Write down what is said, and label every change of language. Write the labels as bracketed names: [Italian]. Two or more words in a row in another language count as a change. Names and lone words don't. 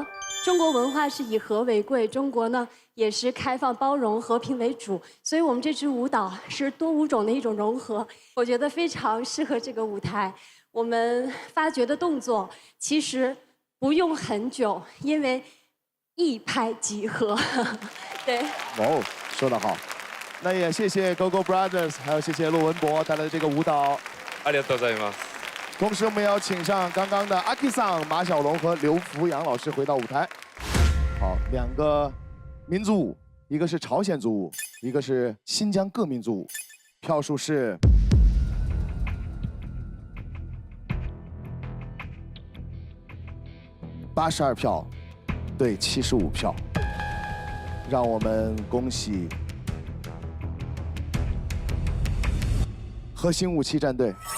[Chinese] 中国文化是以和为贵，中国呢也是开放包容、和平为主，所以我们这支舞蹈是多舞种的一种融合，我觉得非常适合这个舞台。我们发掘的动作其实不用很久，因为一拍即合。对。哦，说得好。那也谢谢 GoGo Brothers， 还有谢谢骆文博带来的这个舞蹈。 [Japanese] ありがとうございます。 [Chinese] 同时，我们要请上刚刚的阿 K 桑、马小龙和刘福阳老师回到舞台。好，两个民族舞，一个是朝鲜族舞，一个是新疆各民族舞。票数是82票对75票，让我们恭喜核心武器战队。